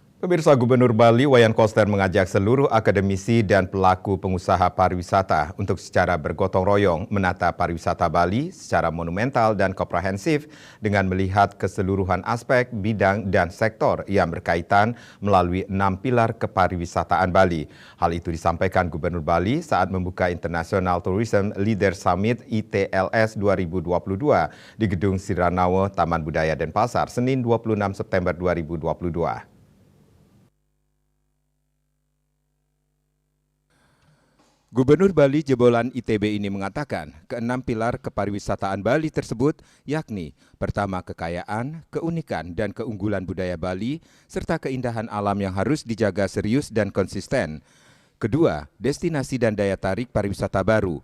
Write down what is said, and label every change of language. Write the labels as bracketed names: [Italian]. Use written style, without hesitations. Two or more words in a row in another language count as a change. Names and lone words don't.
[Indonesian] Pemirsa, Gubernur Bali Wayan Koster mengajak seluruh akademisi dan pelaku pengusaha pariwisata untuk secara bergotong royong menata pariwisata Bali secara monumental dan komprehensif dengan melihat keseluruhan aspek, bidang, dan sektor yang berkaitan melalui 6 pilar kepariwisataan Bali. Hal itu disampaikan Gubernur Bali saat membuka International Tourism Leader Summit ITLS 2022 di Gedung Siranawa, Taman Budaya Denpasar, Senin 26 September 2022. Gubernur Bali jebolan ITB ini mengatakan keenam pilar kepariwisataan Bali tersebut yakni pertama kekayaan, keunikan dan keunggulan budaya Bali serta keindahan alam yang harus dijaga serius dan konsisten. Kedua, destinasi dan daya tarik pariwisata baru.